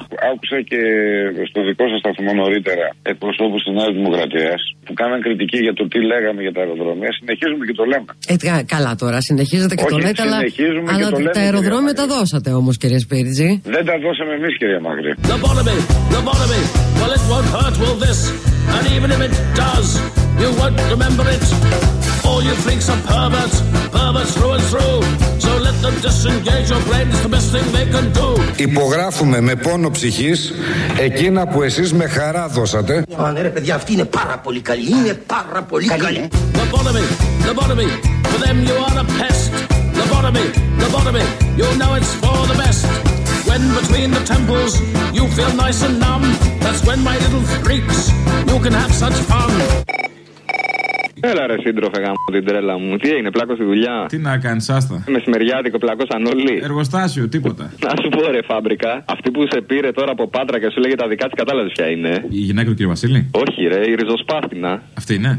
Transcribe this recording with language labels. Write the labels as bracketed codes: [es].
[el] Άκουσα και στο δικό σας σταθμό νωρίτερα εκπροσώπους της Νέας Δημοκρατίας που κάναν κριτική για το τι λέγαμε για τα αεροδρόμια. Συνεχίζουμε και το λέμε. Καλά τώρα, συνεχίζετε και όχι, το λέτε, αλλά. Συνεχίζουμε αλλά και το λέμε. Τα αεροδρόμια τα δώσατε όμως, κύριε Σπίριτζη. Δεν τα δώσαμε εμείς, κύριε Μαγρή. [en] The bottom of me. Well, it won't hurt, will this? And even if it does, you won't remember it. All you freaks are perverts, perverts through and through. So let them disengage your brain, it's the best thing they can do. [el] Υπογράφουμε με πόνο ψυχής εκείνα που εσείς με χαρά δώσατε. Ναι, ρε παιδιά, αυτή είναι πάρα πολύ καλή. Είναι πάρα πολύ καλή. [en] The bottom of me. For them you are a pest. The bottom of me. You know it's for the best. When between the temples you feel nice and numb, that's when my little freaks, you can have such fun. [el] Έλα ρε σύντροφε, γάμο την τρέλα μου. Τι έγινε, πλάκο στη δουλειά? Τι να κάνεις, άστα. Μεσημεριάτικο, πλακώσαν όλοι. Εργοστάσιο, τίποτα. Να σου πω ρε φάμπρικα, αυτή που σε πήρε τώρα από Πάτρα και σου λέγε τα δικά της, κατάλαβες ποια είναι? Η γυναίκα του κ. Βασίλη. Όχι ρε, η ριζοσπάστινα. Αυτή είναι.